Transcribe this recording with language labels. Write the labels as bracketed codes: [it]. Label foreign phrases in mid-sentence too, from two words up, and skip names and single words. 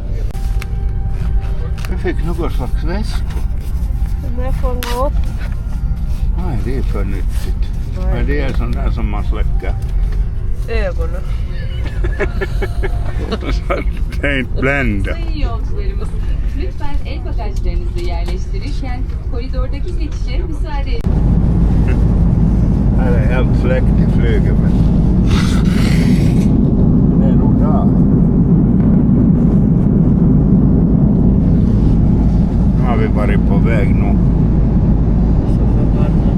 [sv] Vi fick något slags väskor. Men jag fångar upp. Nej, det är för nyttigt. Men det är sånt där som man släcker. Ögonen. Så att det inte bländar. [tr] Sayın yolcularımız, lütfen el bagajlarınızı yerleştirirken koridordaki geçişe müsaade edin. [sv] Här är helt släckt i flyget. Men det är nog där. Nu har vi varit på väg nu. Så förbannat.